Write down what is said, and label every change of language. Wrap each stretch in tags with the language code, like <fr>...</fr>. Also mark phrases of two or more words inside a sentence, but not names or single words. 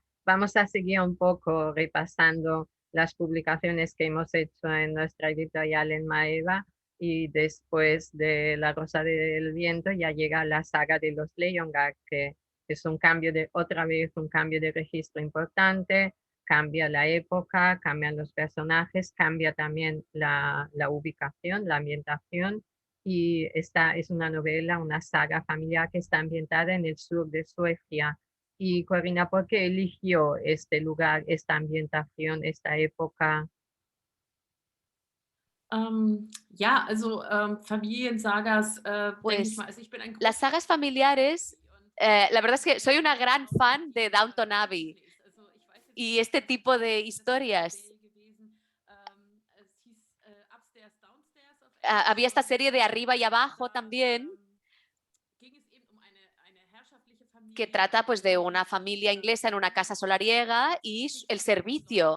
<es>Vamos a seguir un poco repasando las publicaciones que hemos hecho en nuestra editorial en Maeva y después de La Rosa del Viento ya llega la saga de los Leongar, que es un cambio de, otra vez, un cambio de registro importante, cambia la época, cambian los personajes, cambia también la ubicación, la ambientación. Y esta es una novela, una saga familiar que está ambientada en el sur de Suecia. Y Corina, ¿por qué eligió este lugar, esta ambientación, esta época?</es> <de>Ja, also Familiensagas, denke ich</de> <es>Pues</es> <de>mal, also ich bin ein</de> <es>las</es> <de>großer</de> <es>sagas familiares, la verdad es que soy una gran fan de Downton Abbey y este tipo de historias. Había esta serie de Arriba y Abajo también, que trata pues de una familia inglesa en una casa solariega y el servicio.</es>